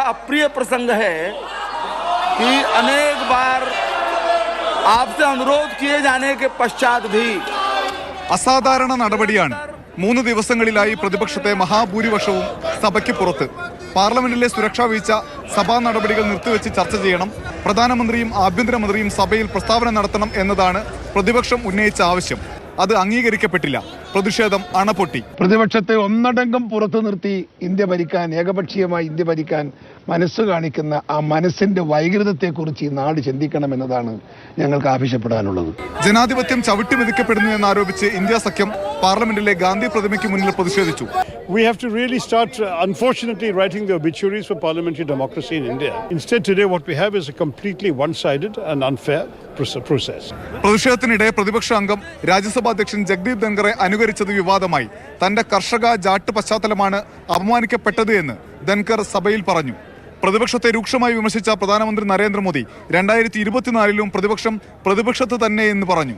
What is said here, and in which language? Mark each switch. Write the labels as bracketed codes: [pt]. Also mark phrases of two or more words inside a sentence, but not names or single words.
[hi] अप्रिय प्रसंग है कि अनेक बार आपसे अनुरोध किए जाने के पश्चात भी [ml] അസാധാരണ നടപടിയാണ്. 3 ദിവസങ്ങളിലായി പ്രതിപക്ഷത്തെ മഹാഭൂരിപക്ഷവും സഭയ്ക്ക് പുറത്ത്. പാർലമെന്റിലെ സുരക്ഷാ വീഴ്ച, സഭാ നടപടികൾ നിർത്തിവെച്ച് ചർച്ച ചെയ്യണം, പ്രധാനമന്ത്രിയും ആഭ്യന്തരമന്ത്രിയും സഭയിൽ പ്രസ്താവന നടത്തണം എന്നതാണ് പ്രതിപക്ഷം ഉന്നയിച്ച ആവശ്യം. അത് അംഗീകരിക്കപ്പെട്ടില്ല. പ്രതിഷേധം അണപൊട്ടി. പ്രതിപക്ഷത്തെ ഒന്നടങ്കം പുറത്തു നിർത്തി ഇന്ത്യ ഭരിക്കാൻ, ഏകപക്ഷീയമായി ഇന്ത്യ ഭരിക്കാൻ മനസ്സ് കാണിക്കുന്ന ആ മനസ്സിന്റെ വൈകൃതത്തെക്കുറിച്ച് ഈ നാട് ചിന്തിക്കണമെന്നതാണ് ഞങ്ങൾക്ക് ആവശ്യപ്പെടാനുള്ളത്. ജനാധിപത്യം ചവിട്ടിമെതിക്കപ്പെടുന്നു എന്നാരോപിച്ച് ഇന്ത്യ സഖ്യം പാർലമെന്റിലെ ഗാന്ധി പ്രതിമയ്ക്ക് മുന്നിൽ പ്രതിഷേധിച്ചു. [en] We have to really start, unfortunately, writing the obituaries for parliamentary democracy in India. Instead, today what we have is a completely one-sided and unfair process. [ml] പ്രതിഷേധത്തിനിടെ പ്രതിപക്ഷ അംഗം രാജ്യസഭാ അധ്യക്ഷൻ ജഗ്ദീപ് ധൻഖറെ അനുകരിച്ചത് വിവാദമായി. തന്റെ കർഷക ജാട്ട് പശ്ചാത്തലമാണ് അപമാനിക്കപ്പെട്ടത് എന്ന് ധൻഖർ സഭയിൽ പറഞ്ഞു. പ്രതിപക്ഷത്തെ രൂക്ഷമായി വിമർശിച്ച പ്രധാനമന്ത്രി നരേന്ദ്രമോദി 2024 പ്രതിപക്ഷം പ്രതിപക്ഷത്ത് തന്നെ എന്ന് പറഞ്ഞു.